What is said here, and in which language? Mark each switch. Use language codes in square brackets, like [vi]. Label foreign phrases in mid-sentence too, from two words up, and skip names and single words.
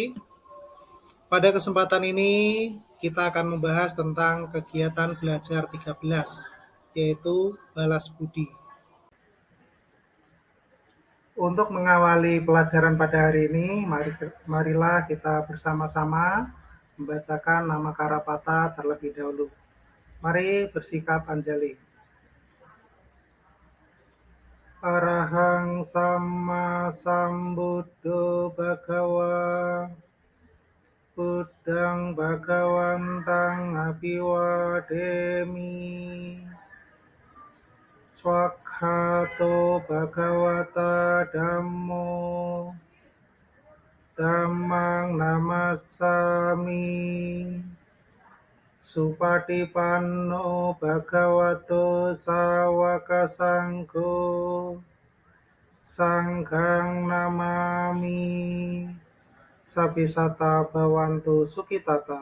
[id] Pada kesempatan ini kita akan membahas tentang kegiatan belajar 13, yaitu balas budi. Untuk mengawali pelajaran pada hari ini, marilah kita bersama-sama membacakan nama Karapata terlebih dahulu. Mari bersikap anjali. [pi] Arahang Samma Sambuddho Bhagawa Buddhang Bhagawantang Abhiwademi Swakhato Bhagavata Dhammo Dhammang Namassami Supatipanno Bhagavato Sawaka Sangho Sanghang Namami Sabisata Bhavantu Sukitata.